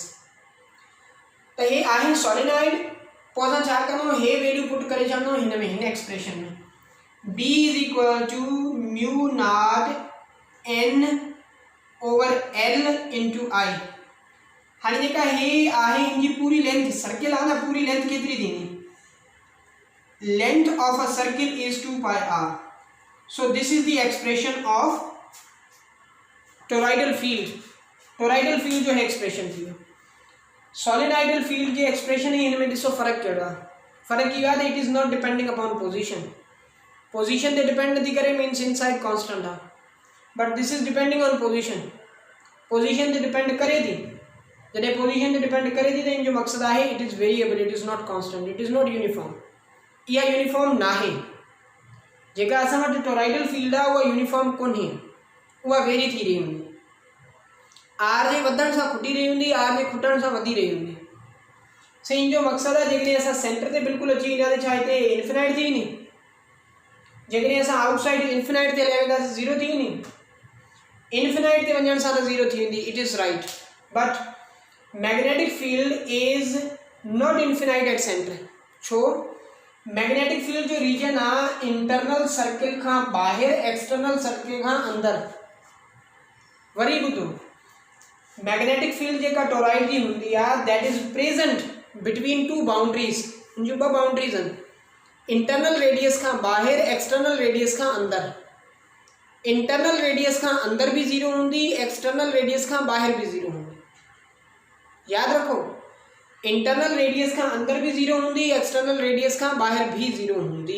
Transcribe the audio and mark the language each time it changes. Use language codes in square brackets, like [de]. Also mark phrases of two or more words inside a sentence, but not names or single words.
[sd] त हे आहे सोलेनॉइड। पोइ असां छा कंदो, हे वैल्यू पुट करे छॾंदो हिन में, हिन एक्सप्रेशन में, [en] B is equal to mu naught N over L into I. [sd] हाणे जेका हे आहे हिनजी पूरी लेंथ, सर्किल आहे न, पूरी लेंथ केतिरी थींदी, [en] length of a circle is 2 pi r. so this is the expression of toroidal field. toroidal field [sd] जो है एक्सप्रेशन थी। [en] solenoidal field [sd] जी एक्सप्रेशन ही इनमें ॾिसो फ़र्क़ु कहिड़ो आहे। फ़र्क़ु इहो आहे त [en] it is not depending upon position [sd] ते डिपेंड नथी करे, [en] means inside constant [sd] आहे, [en] but this is depending on position [sd] ते डिपेंड करे थी। जॾहिं पोजीशन ते डिपेंड करे थी त इन जो मक़सदु आहे [en] it is variable, it is not constant, it is not uniform. [sd] इहा यूनिफॉर्म नाहे। जेका असां वटि [en] toroidal field [sd] आहे उहा यूनिफॉर्म कोन्हे, उहा वेरी थी रही हूंदी। आर जे वधण सां खुटी रही हूंदी, आर जे खुटण सां वधी रही हूंदी। सो इन जो मक़सदु आहे जेकॾहिं असां सेंटर ते बिल्कुलु अची वेंदा त छा हिते इन्फिनाइट थी वेंदी, जेकॾहिं असां [en] outside infinite [sd] ते हलिया वेंदासीं ज़ीरो थी वेंदी। इन्फिनाइट ते वञण सां त ज़ीरो थी वेंदी, [en] it is right, but magnetic field is not infinite at center. छो? magnetic field [sd] जो रीजन आहे [en] internal circle [sd] खां ॿाहिरि, [en] external circle [sd] खां अंदरि। वरी ॿुधो, [en] magnetic field [sd] जेका टोराइड जी हूंदी आहे [en] that is present between two boundaries. [sd] इन जो ॿ बाउंड्रीज आहिनि, [en] internal radius [sd] खां ॿाहिरि, [en] external radius [sd] खां अंदरि। [en] internal radius [sd] खां अंदर भी ज़ीरो हूंदी, [en] external radius [sd] खां ॿाहिरि भी ज़ीरो हूंदी। यादि रखो, [en] internal radius [sd] खां अंदर भी ज़ीरो हूंदी, [en] external radius [sd] खां ॿाहिरि भी ज़ीरो हूंदी।